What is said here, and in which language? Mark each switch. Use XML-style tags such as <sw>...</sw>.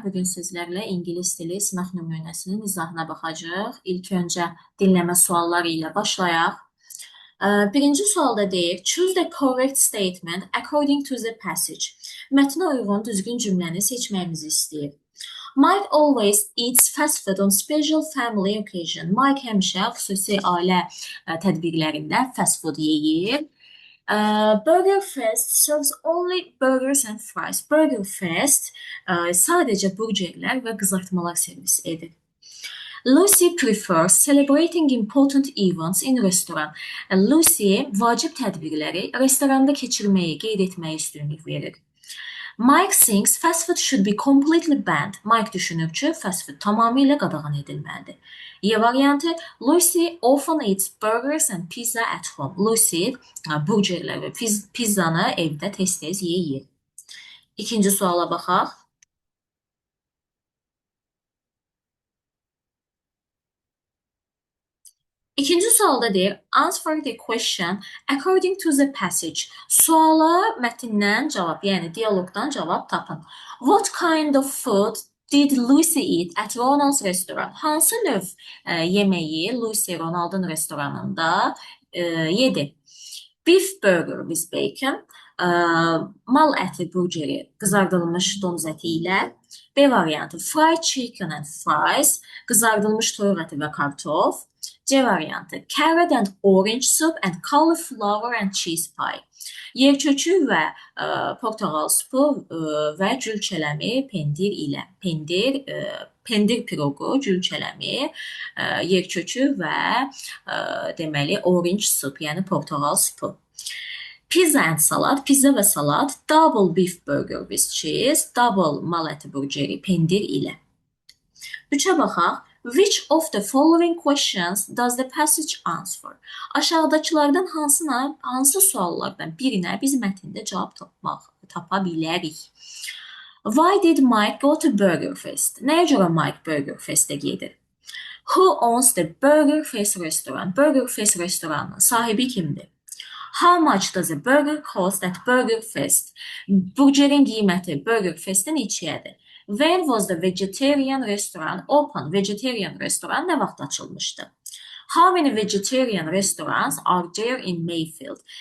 <az>Bugün sizlərlə ingilis dili sınaq nümunəsinin izahına baxacağıq. İlk öncə dinləmə sualları ilə başlayaq. Birinci sualda deyir,</az> <en>choose the correct statement according to the passage.</en> <az>Mətnə uyğun düzgün cümləni seçməyimizi istəyir.</az> <en>Mike always eats fast food on special family occasion.</en> <az>Mike həmişə xüsusi ailə tədbirlərində fast food yeyir.</az> <en>Burger Fest serves only burgers and fries.</en> <az>Burger Fest sadəcə burgerlər və qızartmalar servis edir.</az> <en>Lucy prefers celebrating important events in restaurant.</en> <az>Lucy vacib tədbirləri restoranda keçirməyi, qeyd etməyi üstünlük verir.</az> <en>Mike thinks fast food should be completely banned.</en> <az>Mike düşünür ki, fast food tamamilə qadağan edilməlidir.</az> <en>Y variantı, Lucy often eats burgers and pizza at home.</en> <az>Lucy burgerlər və pizzanı evdə tez-tez yeyir. İkinci suala baxaq. İkinci sualda deyir,</az> <en>answer the question according to the passage.</en> <az>Suala mətndən cavab, yəni dialoqdan cavab tapın.</az> <en>What kind of food did Lucy eat at Ronald's restaurant?</en> <az>Hansı növ yeməyi Lucy Ronald'ın restoranında yedi?</az> <en>Beef burger with bacon,</en> <az>mal əti burgeri qızardılmış donuz əti ilə. B variantı,</az> <en>fried chicken and fries,</en> <az>qızardılmış toyuq əti və kartof.</az> <en>C variantı, carrot and orange soup and cauliflower and cheese pie.</en> <az>Yerkökü və portağal supu və gülçələmi pendir ilə. Pendir piroqu, gülçələmi, yerkökü və deməli</az> <en>orange soup,</en> <az>yəni portağal supu.</az> <en>Pizza and salad,</en> <az>pizza və salat,</az> <en>double beef burger with cheese,</en> <az>double mal əti burgeri pendir ilə. Üçə baxaq.</az> <en>Which of the following questions does the passage answer?</en> <az>Aşağıdakılardan hansı suallardan birinə biz mətndə cavab tapa bilərik?</az> <en>Why did Mike go to Burger Fest?</en> <az>Nəyə görə Mike Burger Fest'ə gedir?</az> <en>Who owns the Burger Fest restaurant?</en> <az>Burger Fest restoranının sahibi kimdir?</az> <en>How much does a burger cost at Burger Fest?</en> <az>Burgerin qiyməti Burger Fest'in neçəyədir?</az> <en>When was the vegetarian restaurant open?</en> <az>Vegetarian restoran nə vaxt açılmışdı?</az> <en>How many vegetarian restaurants are there in Mayfield?</en>